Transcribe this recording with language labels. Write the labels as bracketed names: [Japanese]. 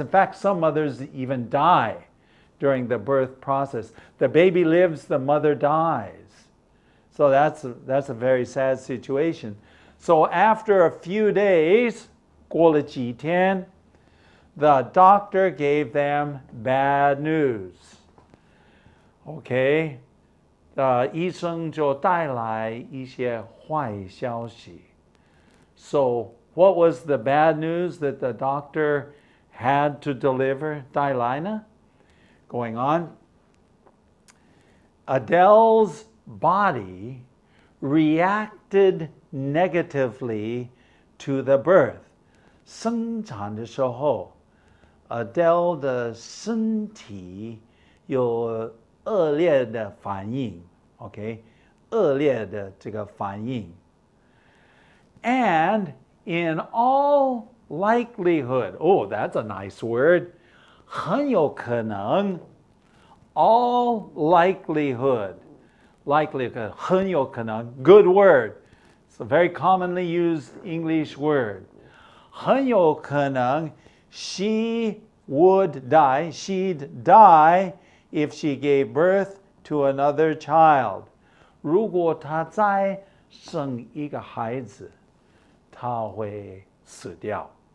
[English] In fact, some mothers even die during the birth process. The baby lives, the mother dies. So that's a very sad situation. So after a few days, [Chinese] 过了几天, [English] the doctor gave them bad news. [Chinese] Okay, 医生就带来一些坏消息. [English] So what was the bad news that the doctor had to deliver? [Chinese] 带来呢? [English] Going on. Adele's body reacted negatively to the birth. [Chinese] 生产的时候, Adele 的身体有恶劣的反应, okay? 恶劣的这个反应. [English] And in all likelihood, oh, that's a nice word, [Chinese] 很有可能, [English] all likelihood, likelihood, [Chinese] 很有可能, [English] good word. It's a very commonly used English word. [Chinese] 很有可能, [English] she would die, she'd die if she gave birth to another child. [Chinese] 如果她再生一个孩子, 她会死掉.